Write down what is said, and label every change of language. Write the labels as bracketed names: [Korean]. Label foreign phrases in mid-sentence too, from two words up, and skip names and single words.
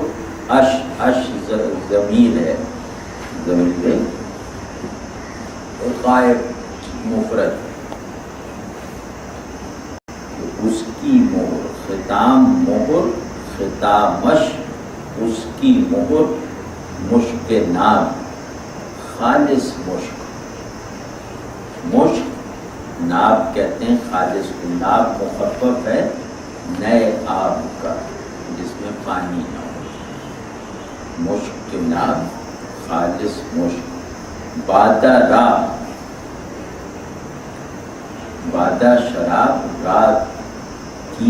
[Urdu] اش ضمیر ہے، ضمیر ہے، اور غائب مفرد. اس کی مہر، ختام مہر، ختامش اس کی مہر، مشک ناب خالص مشک. مشک ناب کہتے ہیں خالص کو. ناب مخفف ہے نئے آب کا جس میں پانی نہ ہو. مشک ناب خالص مشک. [Persian] بادہ را، [Urdu] بادہ شراب، رات کی.